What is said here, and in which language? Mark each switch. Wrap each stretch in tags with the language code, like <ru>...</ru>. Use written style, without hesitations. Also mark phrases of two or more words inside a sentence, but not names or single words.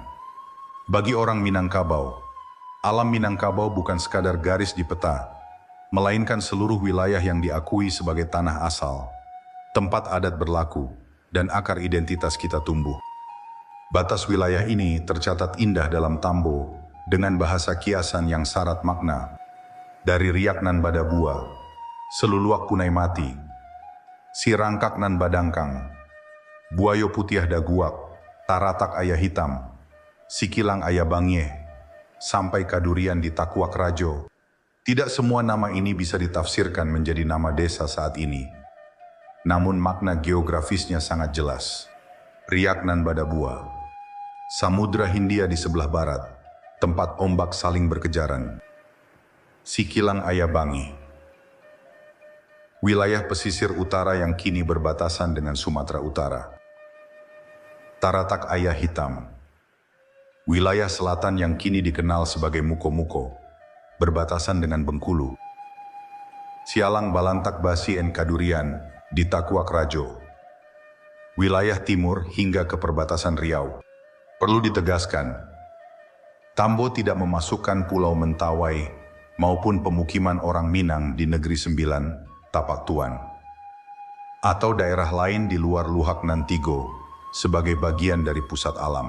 <id>Bagi orang Minangkabau, alam Minangkabau bukan sekadar garis di peta, melainkan seluruh wilayah yang diakui sebagai tanah asal, tempat adat berlaku, dan akar identitas kita tumbuh. Batas wilayah ini tercatat indah dalam Tambo dengan bahasa kiasan yang syarat makna. Dari Riak nan Badabua, Seluluak Punai Mati, Si Rangkak nan Badangkang, Buayo Putiah Daguak, Taratak Ayah Hitam, Sikilang Ayah Bangye, sampai Kadurian di Takuak Rajo. Tidak semua nama ini bisa ditafsirkan menjadi nama desa saat ini. Namun makna geografisnya sangat jelas. Riak nan Badabua, Samudra Hindia di sebelah barat, tempat ombak saling berkejaran. Sikilang Ayah Bangi, wilayah pesisir utara yang kini berbatasan dengan Sumatera Utara. Taratak Ayah Hitam, wilayah selatan yang kini dikenal sebagai Muko-Muko, berbatasan dengan Bengkulu. Sialang Balantak Basi en Kadurian di Takuak Rajo, wilayah timur hingga ke perbatasan Riau. Perlu ditegaskan, Tambo tidak memasukkan Pulau Mentawai maupun pemukiman orang Minang di Negeri Sembilan, Tapak Tuan, atau daerah lain di luar Luhak Nantigo sebagai bagian dari pusat alam.</id>